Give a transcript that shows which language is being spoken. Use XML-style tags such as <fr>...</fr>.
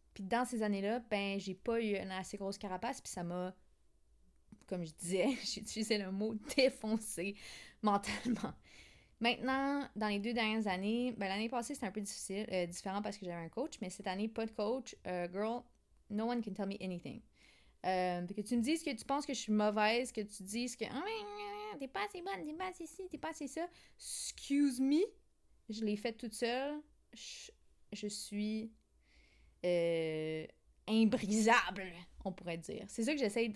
<fr>Puis dans ces années-là, ben, j'ai pas eu une assez grosse carapace, puis ça m'a, comme je disais, j'ai utilisé le mot défoncer mentalement. Maintenant, dans les 2 dernières années, ben, l'année passée, c'était un peu différent parce que j'avais un coach, mais cette année, pas de coach.</fr> <en>Girl, no one can tell me anything.</en> <fr>Que tu me dises que tu penses que je suis mauvaise, que tu dises que t'es pas assez bonne, t'es pas assez ci, t'es pas assez ça.</fr> <en>Excuse me,</en> <fr>je l'ai fait toute seule. Je suis imbrisable, on pourrait dire. C'est ça que j'essaie.</fr>